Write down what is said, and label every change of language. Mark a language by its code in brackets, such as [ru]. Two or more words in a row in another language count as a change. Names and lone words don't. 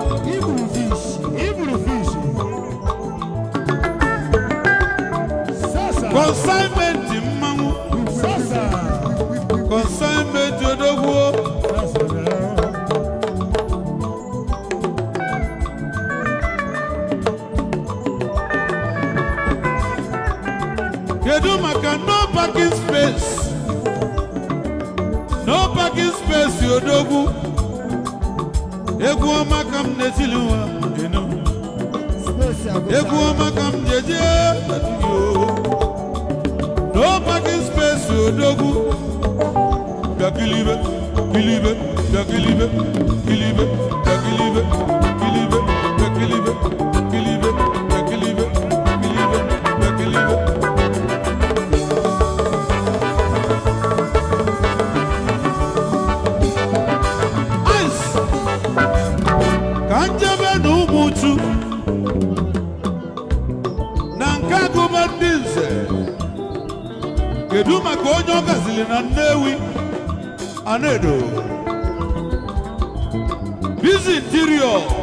[ig] consignment mmanwụ consignment odogwu kedu maka [en] no parking [ig] space odogwu egwu ọma ka m na-etili nwa egwu ọma ka m jeje [en] no parking space [ig] odogwu bịakilibe kilibe bịakilibe kilibe bịakilibe kilibe bịakilibe kilibe bịakilibe kilibe bịakilibe ka njebe na ụmụchu na nke agụba ndị nze kedu maka onye ọ gazili na Nnewi Anedo [en] busy interior